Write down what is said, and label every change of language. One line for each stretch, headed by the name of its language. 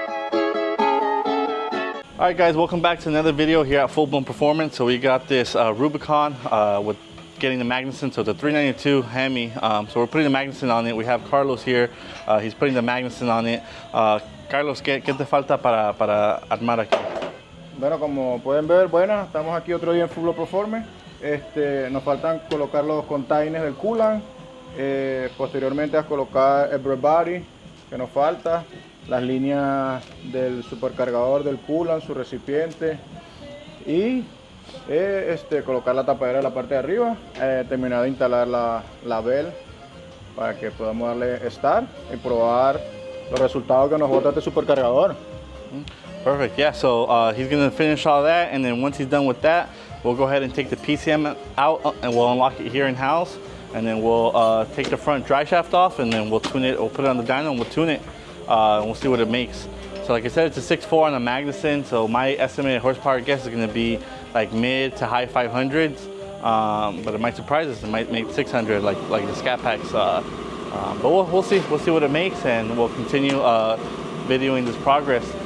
English: Alright guys, welcome back to another video here at Full Blown Performance. So we got this Rubicon with getting the Magnuson, so it's a 392 Hemi. So we're putting the Magnuson on it. We have Carlos here, he's putting the Magnuson on it.
Spanish: Carlos, ¿qué te falta para armar aquí? Bueno, como pueden ver, bueno, estamos aquí otro día en Full Blown Performance. Nos faltan colocar los containers del coolant, posteriormente a colocar el bread body que nos falta, las líneas del supercargador del coolant, su recipiente y colocar la tapadera de la parte de arriba, terminar de instalar la bell para que podamos darle start y probar los resultados que nos bota este supercargador.
English: Perfect, yeah, so he's going to finish all that, and then once he's done with that, we'll go ahead and take the PCM out and we'll unlock it here in house, and then we'll take the front dry shaft off, and then we'll tune it, we'll put it on the dyno and we'll tune it, and we'll see what it makes. So like I said, it's a 6.4 on the Magnuson, so my estimated horsepower guess is going to be like mid to high 500s, but it might surprise us, it might make 600 like the Scat Packs, but we'll see what it makes, and we'll continue videoing this progress.